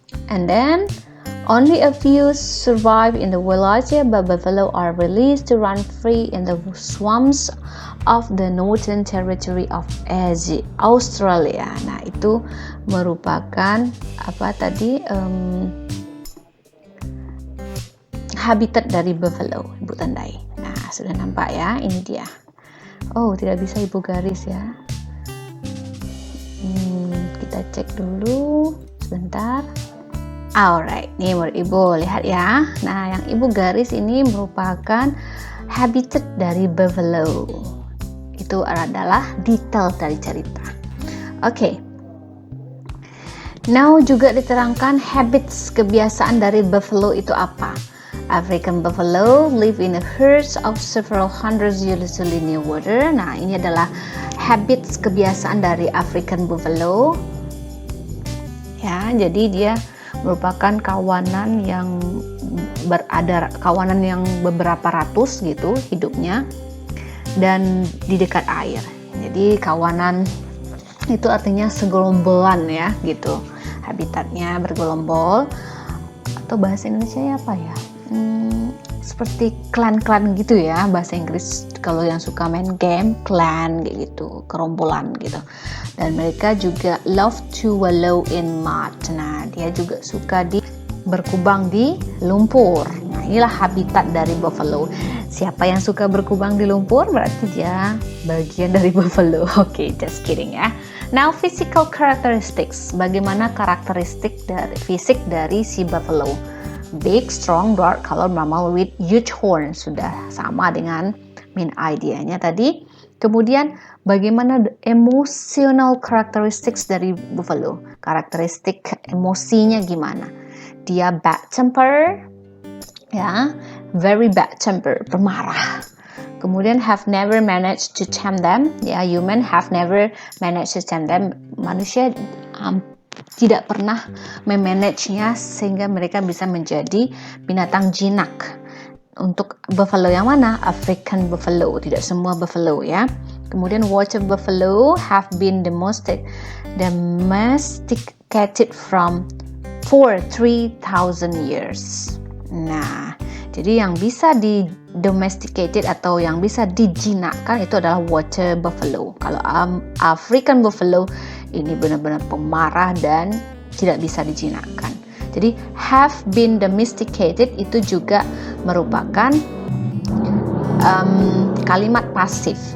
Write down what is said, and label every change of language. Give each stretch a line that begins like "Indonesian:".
English: And then only a few survive in the village, but buffalo are released to run free in the swamps of the Northern Territory of Australia.
Indonesian: Nah, itu merupakan apa tadi? habitat dari buffalo, Ibu tandai. Nah, sudah nampak ya, ini dia. Oh, tidak bisa Ibu garis ya. Kita cek dulu sebentar. Alright, nih menurut Ibu lihat ya. Nah, yang Ibu garis ini merupakan habitat dari buffalo. Itu adalah detail dari cerita. Oke. Now juga diterangkan habits, kebiasaan dari buffalo itu apa.
English: African buffalo live in a herds of several hundreds usually near water.
Indonesian: Nah, ini adalah habits, kebiasaan dari African buffalo. Ya, jadi dia merupakan kawanan yang beberapa ratus gitu hidupnya dan di dekat air. Jadi kawanan itu artinya segerombolan ya gitu. Habitatnya bergerombol, atau bahasa Indonesia apa ya? Seperti klan-klan gitu ya, bahasa Inggris kalau yang suka main game, clan gitu, gerombolan gitu. Dan mereka juga
English: love to wallow in mud.
Indonesian: Nah, dia juga suka berkubang di lumpur. Nah, inilah habitat dari buffalo. Siapa yang suka berkubang di lumpur berarti dia bagian dari buffalo. Oke,
English: just kidding
Indonesian: ya.
English: Now, physical characteristics.
Indonesian: Bagaimana karakteristik dari fisik dari si buffalo?
English: Big, strong, dark color mammal with huge horn.
Indonesian: Sudah sama dengan main idea-nya tadi. Kemudian bagaimana emotional characteristics dari buffalo? Karakteristik emosinya gimana? Dia bad temper, ya,
English: very bad temper,
Indonesian: pemarah.
English: Kemudian have never managed to tame them, ya, human have never managed to tame them.
Indonesian: Manusia tidak pernah memanagenya sehingga mereka bisa menjadi binatang jinak. Untuk buffalo yang mana? African buffalo, tidak semua buffalo ya.
English: Kemudian water buffalo have been domesticated for 3,000 years.
Indonesian: Nah, jadi yang bisa domesticated atau yang bisa dijinakkan itu adalah water buffalo. Kalau African buffalo ini benar-benar pemarah dan tidak bisa dijinakkan. Jadi
English: have been domesticated
Indonesian: itu juga merupakan kalimat pasif.